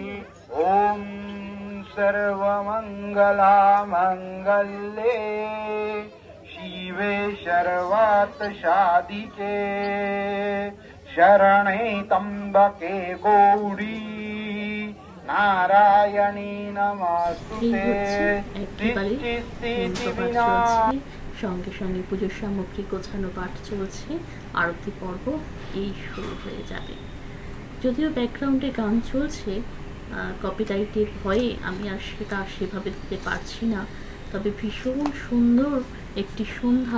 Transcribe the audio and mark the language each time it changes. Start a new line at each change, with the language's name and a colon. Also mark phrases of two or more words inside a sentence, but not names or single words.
Sanskrit: ओम सर्वमंगला मंगल्ये शिवे सर्वार्थ साधिके शरणे त्र्यंबके गौरी नारायणी
Bangla: এই
Sanskrit: नमस्तुते
Bangla: হচ্ছে একেবারে মন্ত্রপাঠ চলছে, সঙ্গে সঙ্গে পুজোর সামগ্রী গোছানো পাঠ চলছে, আরতি পর্ব এই শুরু হয়ে যাবে। যদিও ব্যাকগ্রাউন্ডে গান চলছে, কপিরাইটের ভয়ে আমি আর সেটা সেভাবে দিতে পারছি না, তবে ভীষণ সুন্দর একটি সন্ধ্যা।